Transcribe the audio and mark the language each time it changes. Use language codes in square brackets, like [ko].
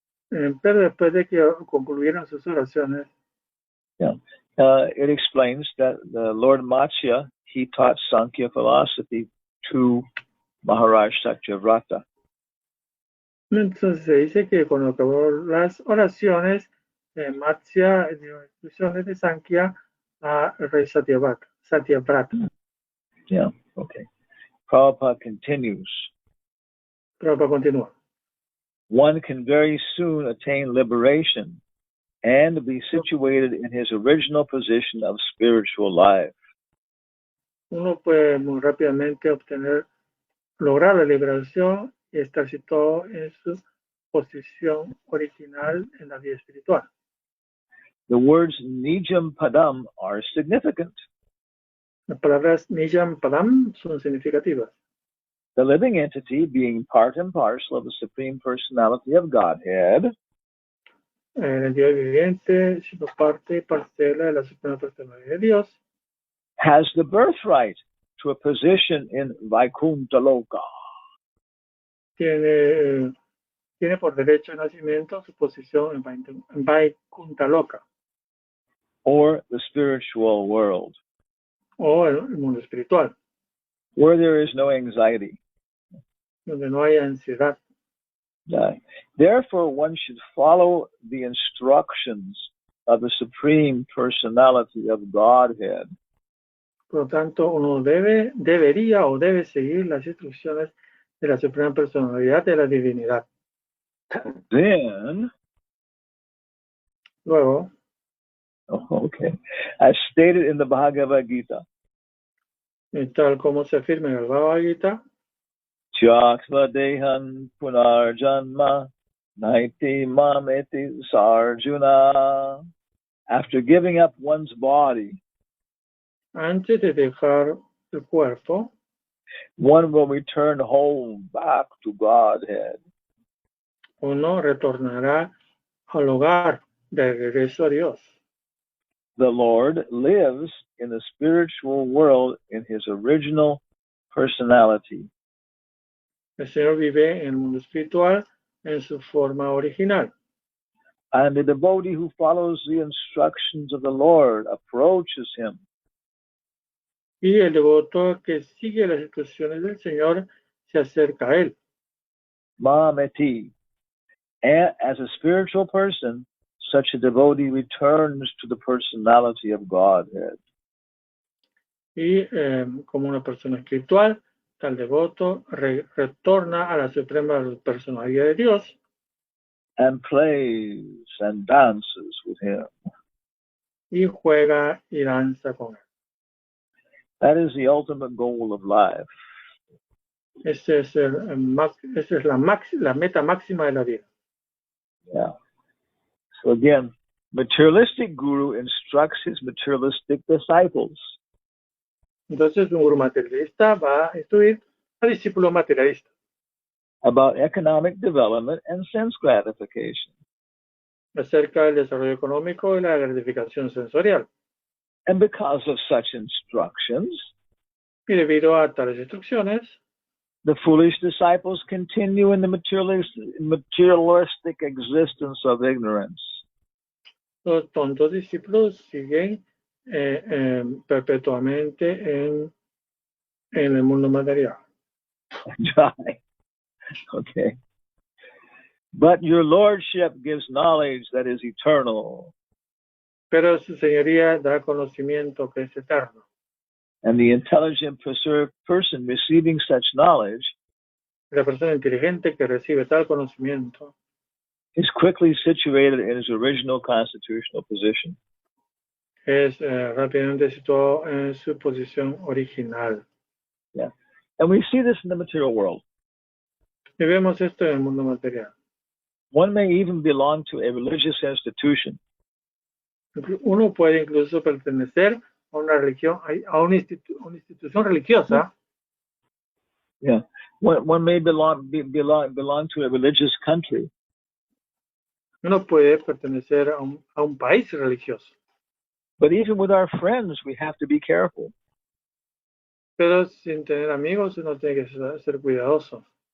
[es] pero después de que concluyeron sus oraciones, [en] it explains that the Lord Matsya, he taught Sankhya philosophy to Maharaj Satyavrata. [es] Entonces se dice que cuando acabó las oraciones, Matsya dio instrucciones de Sankhya a rey Satyavrata. [en] Yeah, okay. Prabhupada continues. [es] Prabhupada continúa. [en] One can very soon attain liberation and be situated in his original position of spiritual life. [es] Uno puede muy rápidamente lograr la liberación y estar situado en su posición original en la vida espiritual. [en] The words Nijam Padam are significant. [es] Las palabras Nijam Padam son significativas. [en] The living entity, being part and parcel of the Supreme Personality of Godhead, [es] La entidad viviente, siendo parte y parcela de la Suprema Personalidad de Dios, [en] has the birthright to a position in Vaikuntha Loka. [es] Tiene por derecho de nacimiento su posición en Vaikuntha Loka, [en] or the spiritual world, [es] o el mundo espiritual, [en] where there is no anxiety. [es] donde no hay ansiedad. [en] Therefore, one should follow the instructions of the Supreme Personality of Godhead. [es] Por lo tanto, uno debería o debe seguir las instrucciones de la Suprema Personalidad de la Divinidad. [en] Then, [es] Luego, [en] as stated in the Bhagavad Gita, [es] tal como se afirma en el Bhagavad Gita, [sa] Tyaktva dehan punarjanma naiti mameti sarjuna. [en] After giving up one's body, [es] antes de dejar el cuerpo, [en] one will return home back to Godhead. [es] Uno retornará al hogar de regreso a Dios. [en] The Lord lives in the spiritual world in his original personality. [es] El Señor vive en el mundo espiritual en su forma original. [en] And the devotee who follows the instructions of the Lord approaches him. [es] Y el devoto que sigue las instrucciones del Señor se acerca a Él. [sa] Mameti. [en] And as a spiritual person, such a devotee returns to the personality of Godhead. [es] Y como una persona espiritual, tal devoto retorna a la suprema personalidad de Dios [en] And plays and dances with him. [es] y juega y danza con Él. [en] That is the ultimate goal of life. [es] Esa es la meta máxima de la vida. [en] Yeah. So again, materialistic guru instructs his materialistic disciples. [es] Entonces, un gurú materialista va a instruir a discípulos materialistas [en] About economic development and sense gratification. [es] acerca del desarrollo económico y la gratificación sensorial. [en] And because of such instructions, [es] Y debido a tales instrucciones, [en] the foolish disciples continue in the materialistic existence of ignorance. [es] los tontos discípulos siguen perpetuamente en el mundo material. [en] Jai. Okay. But your lordship gives knowledge that is eternal, [es] Pero su señoría da conocimiento que es eterno. [en] and the intelligent person receiving such knowledge [es] La persona inteligente que recibe tal conocimiento [en] is quickly situated in his original constitutional position. [es] es rápidamente situado en su posición original. [en] Yeah. And we see this in the material world. [es] Y vemos esto en el mundo material. [en] One may even belong to a religious institution, [es] Uno puede incluso pertenecer a una religión, a una institución religiosa. [en] yeah. One may belong to a religious country, [es] Uno puede pertenecer a un país religioso. [en] but even with our friends, we have to be careful [es] Pero sin tener amigos uno tiene que ser cuidadoso.